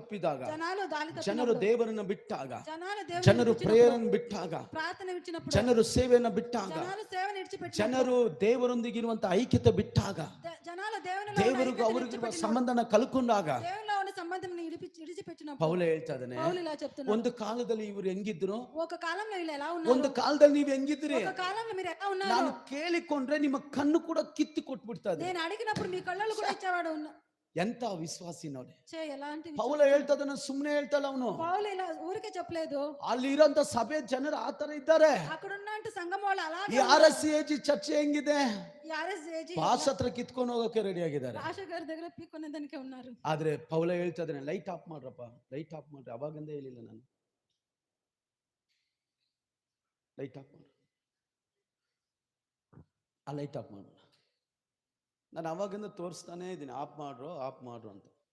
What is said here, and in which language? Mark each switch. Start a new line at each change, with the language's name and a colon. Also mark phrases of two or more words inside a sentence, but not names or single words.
Kannada: ತಪ್ಪಿದಾಗ,
Telugu: జనాలు దారి
Kannada: ಜನರು
Telugu: తప్పినప్పుడు,
Kannada: ದೇವರನ್ನು ಬಿಟ್ಟಾಗ,
Telugu: జనాలు దేవుని
Kannada: ಜನರು
Telugu: విడిచిపెట్టినప్పుడు,
Kannada: ಪ್ರೇಯರನ್ನು ಬಿಟ್ಟಾಗ,
Telugu: ప్రార్థన విడిచినప్పుడు,
Kannada: ಜನರು ಸೇವೆಯನ್ನು ಬಿಟ್ಟಾಗ,
Telugu: జనాలు సేవను విడిచిపెట్టినప్పుడు,
Kannada: ಜನರು ದೇವರೊಂದಿಗಿರುವಂತ ಐಕ್ಯತೆ ಬಿಟ್ಟಾಗ,
Telugu: జనాలు దేవునిలో ఉన్న
Kannada: ದೇವರಿಗೂ
Telugu: ఐక్యతను
Kannada: ಅವರಿಗಿರುವ
Telugu: విడిచిపెట్టినప్పుడు,
Kannada: ಸಂಬಂಧನ ಕಳ್ಕೊಂಡಾಗ
Telugu: దేవునిలో ఉన్న సంబంధం విడిచిపెట్టినప్పుడు,
Kannada: ಪೌಲ ಹೇಳ್ತಾ ಇದ್ದಾನೆ,
Telugu: పౌలు ఇలా చెప్తున్నాడు.
Kannada: ಒಂದು ಕಾಲದಲ್ಲಿ ಇವರು ಹೆಂಗಿದ್ರು,
Telugu: ఒక కాలంలో వీళ్ళు ఎలా
Kannada: ಒಂದು
Telugu: ఉన్నారు,
Kannada: ಕಾಲದಲ್ಲಿ ನೀವು ಹೆಂಗಿದ್ರಿ,
Telugu: ఒక కాలంలో మీరు ఎలా ఉన్నారు,
Kannada: ನಾನು ಕೇಳಿಕೊಂಡ್ರೆ ನಿಮ್ಮ ಕಣ್ಣು ಕೂಡ ಕಿತ್ತು ಕೊಟ್ಬಿಡ್ತದೆ.
Telugu: నేను అడిగినప్పుడు మీ కళ్ళలు కూడా ఇచ్చేవాడు.
Kannada: ಎಂತ ವಿಶ್ವಾಸಿ ನೋಡಿ.
Telugu: ఎలాంటి
Kannada: ಪೌಲ ಹೇಳ್ತಾ ಇದ್ದಾನೆ, ಸುಮ್ಮನೆ ಹೇಳ್ತಲ್ಲ ಅವನು.
Telugu: పౌలు ఇలా ఊరికే చెప్పలేదు.
Kannada: ಅಲ್ಲಿ ಇರೋಂತ ಸಭೆ ಜನರು ಆತರ ಇದ್ದಾರೆ.
Telugu: అక్కడ ఉన్నంత సంఘం వాళ్ళు అలాగే.
Kannada: ಈ RSCAG ಚರ್ಚೆ ಹೆಂಗಿದೆ,
Telugu: ఈ RSCAG
Kannada: ಭಾಷೆ ಹತ್ರ ಕಿತ್ಕೊಂಡು ಹೋಗೋಕೆ ರೆಡಿ ಆಗಿದ್ದಾರೆ.
Telugu: ಭಾಷ గారి దగ్గర పీక్కొనేదానికే ఉన్నారు.
Kannada: ಆದ್ರೆ ಪೌಲ ಹೇಳ್ತಾ ಇದ್ದಾನೆ,
English: light off
Kannada: ಮಾಡ್ರಪ್ಪ,
English: light off
Kannada: ಮಾಡ್ರಿ. ಅವಾಗಿಂದ ಹೇಳಿಲ್ಲ ನಾನು,
English: light off
Kannada: ಮಾಡ್ರಿ, ಆ
English: light off
Kannada: ಮಾಡೋಣ. ನಾನು ಅವಾಗಿಂದ ತೋರಿಸ್ತಾನೆ ಇದ್ದೀನಿ, ಆಫ್ ಮಾಡ್ರು ಅಂತ.